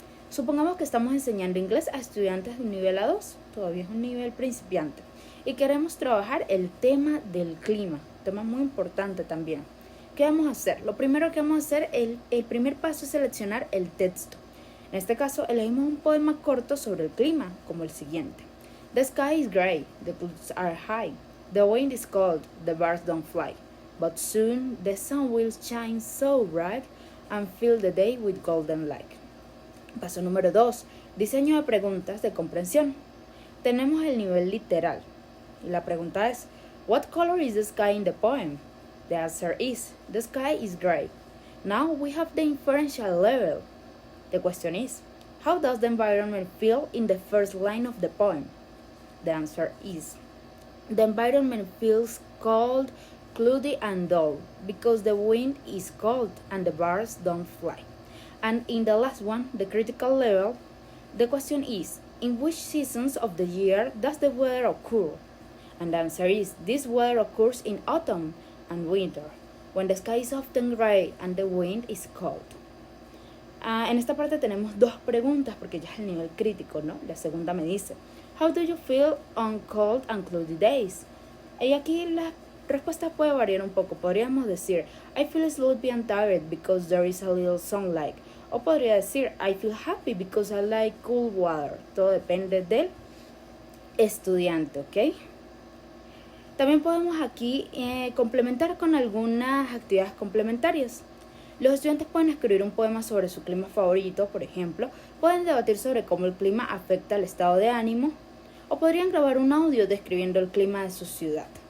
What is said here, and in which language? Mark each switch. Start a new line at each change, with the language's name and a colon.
Spanish: Supongamos que estamos enseñando inglés a estudiantes de un nivel A2, todavía es un nivel principiante, y queremos trabajar el tema del clima, tema muy importante también. ¿Qué vamos a hacer? Lo primero que vamos a hacer, el primer paso es seleccionar el texto. En este caso, elegimos un poema corto sobre el clima, como el siguiente.
English: The sky is gray, the clouds are high, the wind is cold, the birds don't fly, but soon the sun will shine so bright and fill the day with golden light.
Spanish: Paso número 2. Diseño de preguntas de comprensión. Tenemos el nivel literal. Y la pregunta es,
English: what color is the sky in the poem? The answer is, the sky is gray. Now we have the inferential level. The question is, how does the environment feel in the first line of the poem? The answer is, the environment feels cold, cloudy and dull because the wind is cold and the birds don't fly. And in the last one, the critical level, the question is, in which seasons of the year does the weather occur? And the answer is, this weather occurs in autumn and winter, when the sky is often gray and the wind is cold.
Spanish: En esta parte tenemos dos preguntas porque ya es el nivel crítico, ¿no? La segunda me dice,
English: how do you feel on cold and cloudy days?
Spanish: Y aquí la respuesta puede variar un poco. Podríamos decir,
English: I feel sleepy and tired because there is a little sunlight.
Spanish: O podría decir,
English: I feel happy because I like cool water.
Spanish: Todo depende del estudiante, ¿ok? También podemos aquí complementar con algunas actividades complementarias. Los estudiantes pueden escribir un poema sobre su clima favorito, por ejemplo. Pueden debatir sobre cómo el clima afecta el estado de ánimo. O podrían grabar un audio describiendo el clima de su ciudad.